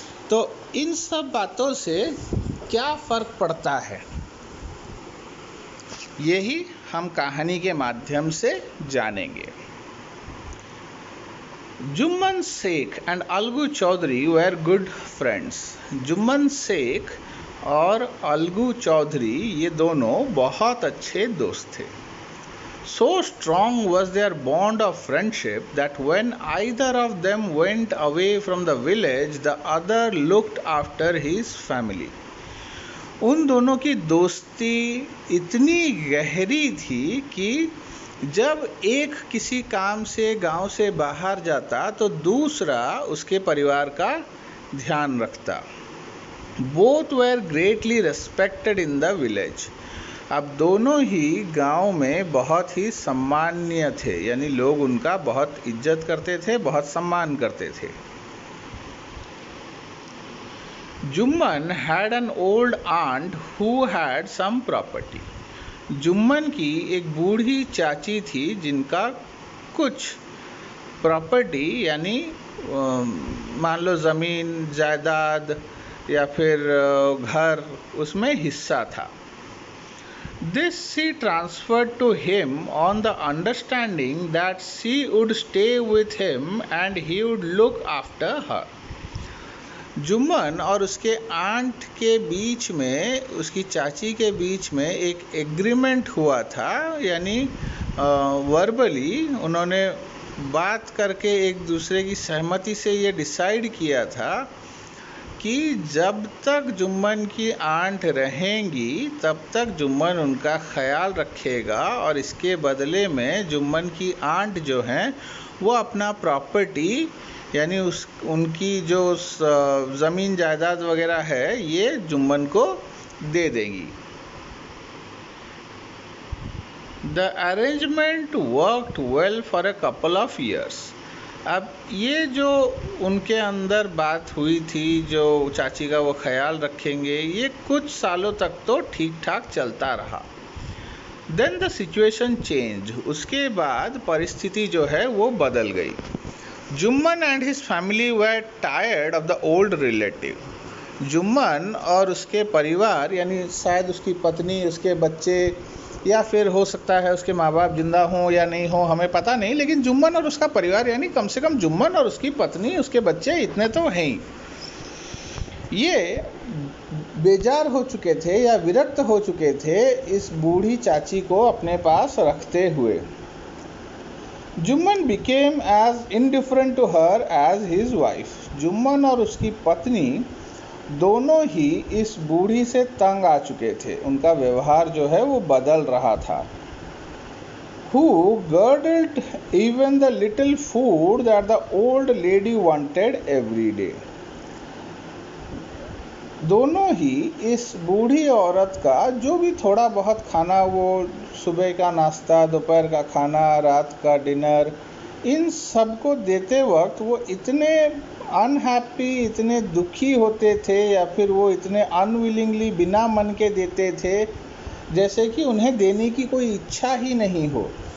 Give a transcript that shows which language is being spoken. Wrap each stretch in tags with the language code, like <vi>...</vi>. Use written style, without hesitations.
<hi>तो इन सब बातों से क्या फ़र्क पड़ता है, यही हम कहानी के माध्यम से जानेंगे।</hi> <en>Jumman Sheikh and Algu Chaudhary were good friends.</en> <hi>Jumman Sheikh और अलगू चौधरी ये दोनों बहुत अच्छे दोस्त थे।</hi> <en>So strong was their bond of friendship that when either of them went away from the village, the other looked after his family.</en> <hi>उन दोनों की दोस्ती इतनी गहरी थी कि जब एक किसी काम से गांव से बाहर जाता तो दूसरा उसके परिवार का ध्यान रखता।</hi> <en>Both were greatly respected in the village.</en> <hi>अब दोनों ही गांव में बहुत ही सम्माननीय थे, यानी लोग उनका बहुत इज्जत करते थे, बहुत सम्मान करते थे।</hi> <en>Jumman had an old aunt who had some property.</en> <hi>Jumman की एक बूढ़ी चाची थी जिनका कुछ प्रॉपर्टी यानी मान लो ज़मीन जायदाद या फिर घर, उसमें हिस्सा था।</hi> <en>This she transferred to him on the understanding that she would stay with him and he would look after her.</en> <hi>Jumman और उसके आंट के बीच में, उसकी चाची के बीच में एक एग्रीमेंट हुआ था, यानी वर्बली उन्होंने बात करके एक दूसरे की सहमति से ये डिसाइड किया था कि जब तक जुम्मन की आंट रहेंगी तब तक जुम्मन उनका ख्याल रखेगा और इसके बदले में जुम्मन की आंट जो हैं वो अपना प्रॉपर्टी यानी उनकी जो ज़मीन जायदाद वगैरह है ये जुम्मन को दे देंगी।</hi> <en>The arrangement worked well for a couple of years.</en> <hi>अब ये जो उनके अंदर बात हुई थी, जो चाची का वो ख्याल रखेंगे, ये कुछ सालों तक तो ठीक ठाक चलता रहा।</hi> <en>Then the situation changed.</en> <hi>उसके बाद परिस्थिति जो है वो बदल गई।</hi> <en>Jumman and his family were tired of the old relative.</en> <hi>Jumman और उसके परिवार यानी शायद उसकी पत्नी, उसके बच्चे या फिर हो सकता है उसके माँ बाप जिंदा हों या नहीं हों, हमें पता नहीं, लेकिन जुम्मन और उसका परिवार यानी कम से कम जुम्मन और उसकी पत्नी, उसके बच्चे इतने तो हैं ही, ये बेजार हो चुके थे या विरक्त हो चुके थे इस बूढ़ी चाची को अपने पास रखते हुए।</hi> <en>Jumman became as indifferent to her as his wife.</en> <hi>Jumman और उसकी पत्नी दोनों ही इस बूढ़ी से तंग आ चुके थे, उनका व्यवहार जो है वो बदल रहा था।</hi> <en>Who girdled even the little food that the old lady wanted every day.</en> <hi>दोनों ही इस बूढ़ी औरत का जो भी थोड़ा बहुत खाना, वो सुबह का नाश्ता, दोपहर का खाना, रात का डिनर, इन सब को देते वक्त वो इतने अनहैप्पी, इतने दुखी होते थे या फिर वो इतने अनविलिंगली, बिना मन के देते थे जैसे कि उन्हें देने की कोई इच्छा ही नहीं हो।</hi>